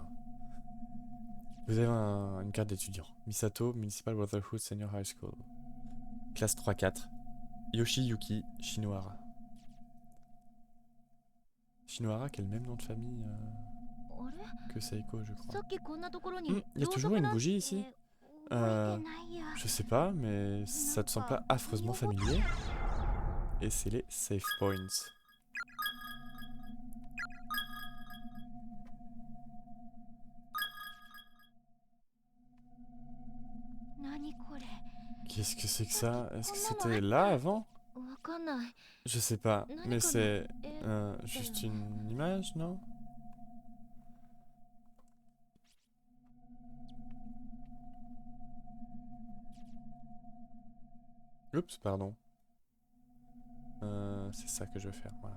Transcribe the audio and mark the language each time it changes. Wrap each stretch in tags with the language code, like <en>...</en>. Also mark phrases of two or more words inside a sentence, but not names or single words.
<fr>Vous avez une carte d'étudiant. Misato, Municipal Brotherhood Senior High School. Classe 3-4. Yoshiyuki Shinohara. Shinohara qui a le même nom de famille</fr> <ja>あれ</ja> <fr>que Seiko, je crois.</fr> <ja>さっきこんなところに</ja> <fr>Il y a toujours une bougie ici.</fr> <ja>覚えてないや</ja> <fr>Je sais pas, mais ça te semble pas affreusement familier. Et c'est les save points. Qu'est-ce que c'est que ça? Est-ce que c'était là avant?</fr> <ja>わかんない</ja> <fr>Je sais pas, mais c'est え juste une image, non? Oups, pardon. C'est ça que je veux faire, voilà.</fr>